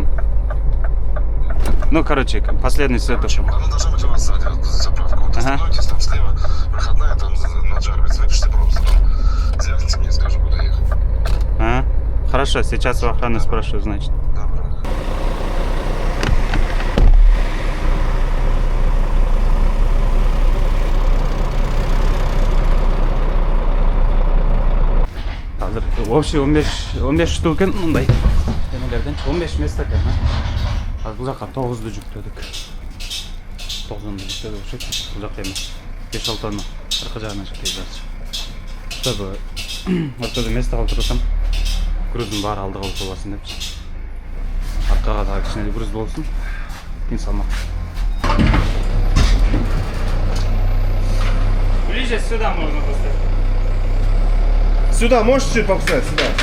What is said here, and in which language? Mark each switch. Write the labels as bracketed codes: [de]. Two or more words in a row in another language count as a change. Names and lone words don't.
[ru] Ну, короче, последний светофор. Она должна быть у вас сзади, заправка. Вот остановитесь там слева, проходная, там на Джарвиц, выпишите просто там. Звякните мне, скажу, куда ехать. Ага. Хорошо, сейчас у охраны спрошу, значит. Добро. [ky] Азыр [ru] общий 15 штук [ky] экен мындай. Эмелерден 15 место экен. Азыр бул жака 9ду жүктөдүк. 9ду жүктөдүк окшойт. Бул жакта эми 5-6 тонна арка жагына жеткизебиз. Чтобы ортодо место калтырсам, груздун баары алдыга болбосун депчи. Аркага дагы кичине груз болсун. Кийин салмак. [ru] Ближе сюда можно поставить. Сюда можешь чуть поставить? Сюда.